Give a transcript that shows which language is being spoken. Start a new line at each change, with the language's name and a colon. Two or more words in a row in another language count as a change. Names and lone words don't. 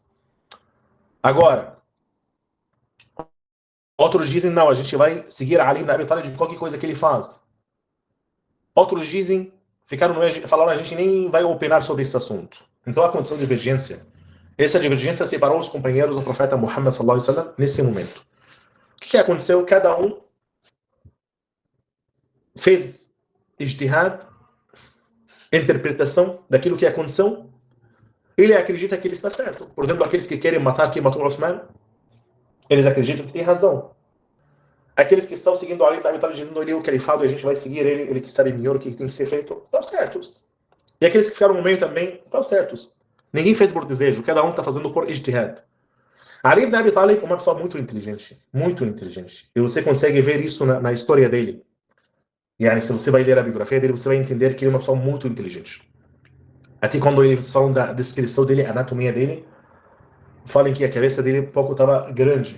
Portuguese: Agora, outros dizem, não, a gente vai seguir Ali ibn Abi Talib de qualquer coisa que ele faz. Outros dizem, falaram, a gente nem vai opinar sobre esse assunto. Então aconteceu divergência. Essa divergência separou os companheiros do profeta Muhammad
Arabic: صلى الله عليه وسلم
Portuguese: nesse momento. O que aconteceu? Cada um fez ijtihad, interpretação daquilo que aconteceu. Ele acredita que ele está certo. Por exemplo, aqueles que querem matar quem matou Uthman, eles acreditam que tem razão. Aqueles que estão seguindo Ali ibn Abi Talib dizendo ele é o califado e a gente vai seguir ele que sabe melhor o que tem que ser feito, estão certos. E aqueles que ficaram no meio também estão certos. Ninguém fez por desejo, cada um está fazendo por ijtihad. Ali ibn Abi Talib é uma pessoa muito inteligente. Muito inteligente. E você consegue ver isso na história dele. E aí, se você vai ler a biografia dele, você vai entender que ele é uma pessoa muito inteligente. Até quando eles falam da descrição dele, a anatomia dele, falam que a cabeça dele um pouco estava grande.